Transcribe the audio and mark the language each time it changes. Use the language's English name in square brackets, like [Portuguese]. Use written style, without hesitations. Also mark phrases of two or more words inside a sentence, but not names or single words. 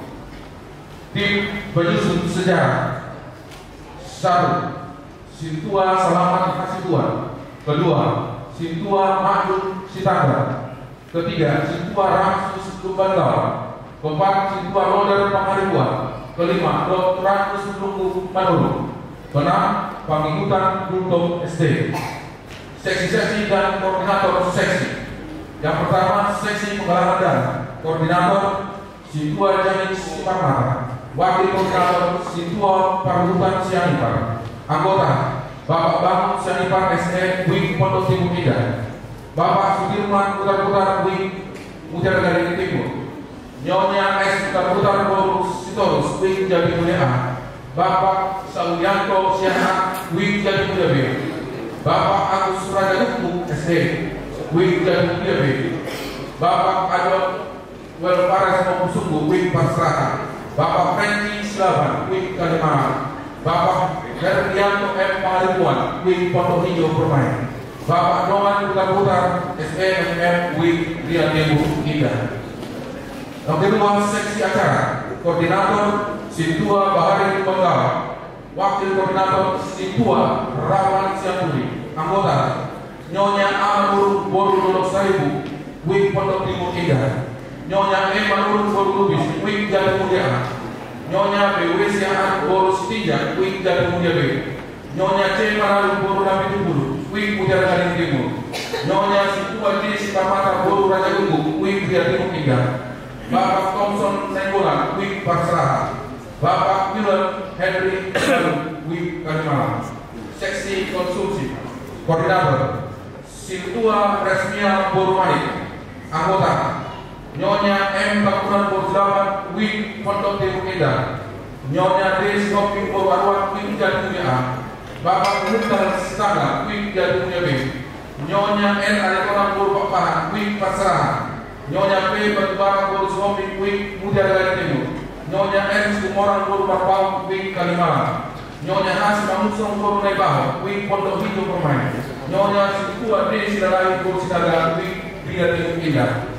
[Indonesian] Tim penyusun sejarah. 1. Situa Selamat Hasibuan. Kedua, Situa Mahmud Sitangga. Ketiga, Situa Ramsus Lumbandau. Keempat, Situa Loder Pangaribuan. Kelima, Dr. Agus Lunggu Manuru. Keenam, Pangikutan Guntung SD. Seksi-seksi dan koordinator seksi. Yang pertama, seksi penggalangan dana. Koordinator Situa Janis Siparmata. Wakil koordinator Situa Parhutan Sianipar. Anggota Bapak Bangun Sianipar SE Wing Pondok Timur 3. Bapak Sudirman Putar-Putar Wing Mutiara Garing Timur. Nyonya S Putar-Putar Borus Sitorus Wing Jati Mulia. Bapak Saulianto Siana Wing Jati Mulia B. Bapak Agus Raja Duku SD Wing Jati Mulia B. Bapak Adon Welfares Mokusunggu Wing Pasrata. Bapak Franky Silaban Wing Kalimantan. Bapak Herdianto M. Pangaribuan Wing Pondok Hijau Permain. Bapak Noman Putar SEMM WIK Ria Timur 3. Yang kedua, seksi acara Koordinator Sintua Bahari Bengkala, Wakil Koordinator Sintua Rawan Siapuri, anggota Nyonya Amanur Boru Lolok Saibu WIK Pondok Timur 3, Nyonya Emanur Boru Lubis WIK Jati Mulia, Nyonya BW Siaan Boru Sitija WIK Jati Mulia B, Nyonya C Manalu Boru Nabi Tubulu WIK Mutiara Gading Timur, Nyonya Sintua J Sikamata Boru Raja Gunggu WIK Mutiara Timur 3, Bapak Thompson Nenggolan WIK Pakserahan, Bapak Miller Henry WIK Kalimalang. Seksi konsumsi Koordinator Sintua Resmia Borumani, anggota Nyonya M Bakuran Borjawan WIK Pondok Timur Indah, Nyonya D Soping Borwarwan WIK Jatimulia, Bapak Mukhtar Stanga WIK Jatimulia B, Nyonya N Alikonan Borpapahan WIK Pakserahan, Nyonya P Batubara Borsoping WIK Mutiara Gading Timur, Nyonya N Sumoran Borpapau WIK Kalimalang, Nyonya H Mamusong Borunaibaho WIK Pondok Hijau Permai, Nyonya Sintua D Silalai Borsinaga WIK Ria Timur Indah.